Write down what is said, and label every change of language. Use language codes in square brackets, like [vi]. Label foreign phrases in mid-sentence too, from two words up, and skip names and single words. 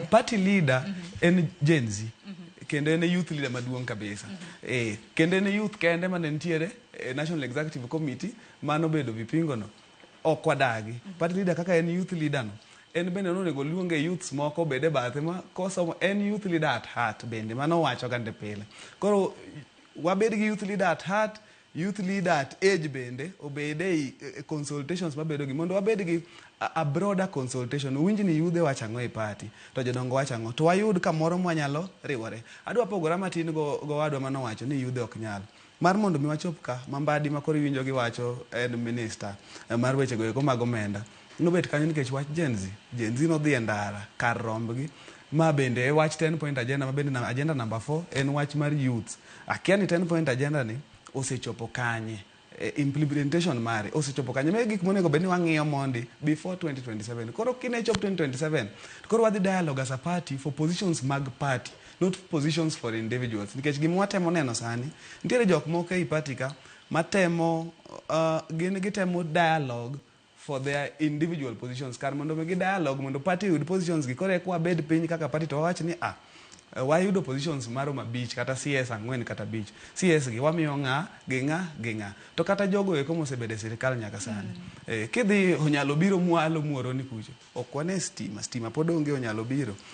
[en] Party leader [luo] en Gen Z. Kendo en [en] youth leader [luo] maduong' kabisa. Kendo en youth kende mane nitiere [en] National Executive Committee [luo] mano bedo vipingo no ok wadagi. [en] Party leader [luo] kaka en [en] youth leader [luo] no en bende nonego luonge youths moko bede bathe ma kosomo en [en] youth leader at heart [luo] bende mano wacho gande pile. Koro wabed gi [en] youth leader at heart, youth leader at age [luo] bende obede i consultations mabedo gi mondo wabed gi [en] a broader consultation. [luo] Winji ni yudhe wachango i party to jodongo wachango to wayud kamoro mwanyalo riwore. Adwa pogora matin go wadwa mano wacho ni yudhe ok nyal mar mondo mi wachop ka mambadi makoro winjo gi wacho en minister mar weche go eko mag omenda nobet kanyo nikech wach Gen Z nodhi e ndara kar rombgi ma bende wach [en] 10 point agenda [luo] ma bende agenda number 4 en wach mar youth. Akia ni [en] 10 point agenda [luo] ni osechopo kanye, implementation mare osechopo kanye, me gik monego bed ni wang'iyo mondi before 2027. Koro kine chop 2027 koro wadhi [en] dialogue as a party for positions mag party, not positions for individuals. [luo] Nikech gima watemo neno sani nitiere jok moko e party ka matemo gitemo [en] dialogue for their individual positions [luo] kar mondo gi dialogue mondo party yud positions gi. Koro ekwa bed piny kaka party to wawach ni wayudo positions marom abich kata CS 4 kata abich. CS gi wamiyo ng'a gi ng'a to kata jogo eko mosebede sirikal nyaka sani. Kidhi onyalo biro mwalo muoro ni kucho ok wane stima pod onge onyalo biro.